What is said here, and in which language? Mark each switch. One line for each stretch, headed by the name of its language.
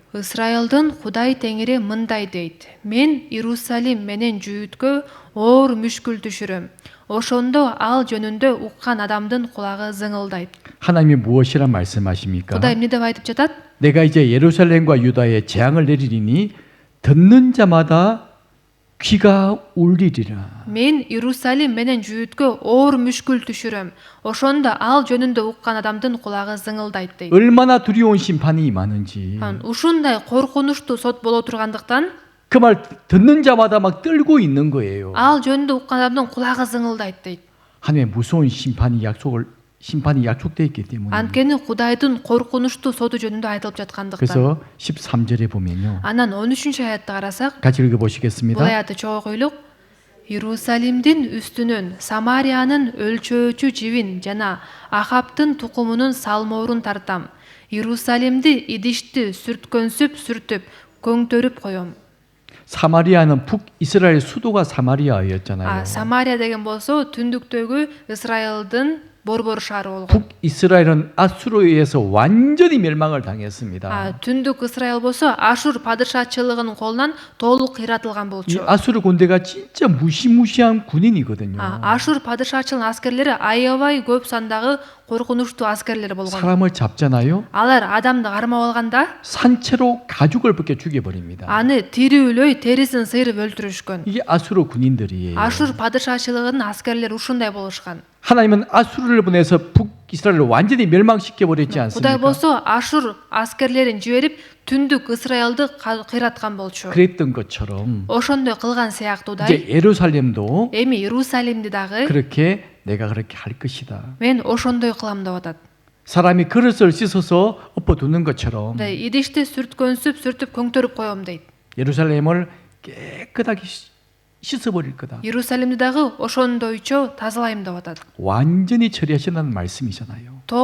Kyrgyz: Ысрайылдын Кудай Теңири мындай дейт. Мен Иерусалим менен жүйүткө оор мүшкүл түшүрөм. Ошондо ал жөнүндө уккан адамдын кулагы зыңылдайт.
Korean: 하나님이 무엇이라 말씀하십니까?
Kyrgyz: Кудай эмне деп айтып жатат?
Korean: 내가 이제 예루살렘과 유다에 재앙을 내리리니 듣는 자마다 귀가 울리리라.
Kyrgyz: Мен Иерусалим менен жүйүткө оор мүшкүл түшүрөм. Ошондо ал жөнүндө уккан адамдын кулагы зыңылдайт дейт.
Korean: 얼마나 두려운 심판이 임하는지
Kyrgyz: Ушундай коркунучтуу сот боло тургандыктан
Korean: 그 말 듣는 자마다 막 떨고 있는 거예요.
Kyrgyz: ал жөнүндө уккан адамдын кулагы зыңылдайт дейт.
Korean: 하나님의 무서운 심판이 약속되어 있기 때문에.
Kyrgyz: Анткени Кудайдын коркунучтуу соту жөнүндө айтылып жаткандыктан.
Korean: 그래서 13절에 보면요.
Kyrgyz: Анан 13-аятты карасак,
Korean: 같이
Kyrgyz: бул
Korean: 읽어보시겠습니다.
Kyrgyz: аятты чогуйлук. Иерусалимдин үстүнөн Самариянын өлчөөчү жибин жана Ахаптын тукумунун салмоорун тартам. Иерусалимди идишти сүрткөнсүп сүртүп көңтөрүп коем.
Korean: 사마리아는 북이스라엘 수도가 사마리아였잖아요.
Kyrgyz: Самария деген болсо түндүктөгү Исраилдин борбор шаары болгон.
Korean: 북이스라엘은 아수르에 의해서 완전히 멸망을 당했습니다.
Kyrgyz: түндүк Исраил болсо Ашур падышачылыгынын колунан толук кыйратылган 이 болчу.
Korean: 아수르 군대가 진짜 무시무시한 군인이거든요.
Kyrgyz: Ашур падышачылыгынын аскерлери аябай көп сандагы коркунучтуу аскерлер болгон.
Korean: 사람을 잡잖아요.
Kyrgyz: Алар адамды кармап алганда
Korean: 산채로 가죽을 벗겨 죽여버립니다.
Kyrgyz: аны тирүүлөй терисин сыйрып өлтүрүшкөн.
Korean: 이게 아수르 군인들이에요.
Kyrgyz: Ашур падышачылыгынын аскерлери ушундай болушкан.
Korean: 하나님은 아수르를 보내서 북이스라엘을 완전히 멸망시켜 버렸지
Kyrgyz: Кудай
Korean: 않습니까?
Kyrgyz: болсо Ашур аскерлерин жиберип түндүк Исраилди кыйраткан болчу.
Korean: 그랬던 것처럼
Kyrgyz: Ошондой кылган сыяктуудай
Korean: 이제 예루살렘도
Kyrgyz: эми Иерусалимди дагы
Korean: 그렇게 내가 그렇게 할 것이다.
Kyrgyz: мен ошондой кылам деп атат.
Korean: 사람이 그릇을 씻어서 엎어두는 것처럼
Kyrgyz: идишти сүрткөнсүп сүртүп көңтөрүп коем дейт.
Korean: 예루살렘을 깨끗하게 씻어버릴 거다.
Kyrgyz: Иерусалимди дагы ошондойчо тазалайм деп атат.
Korean: 완전히 처리하신다는 말씀이잖아요.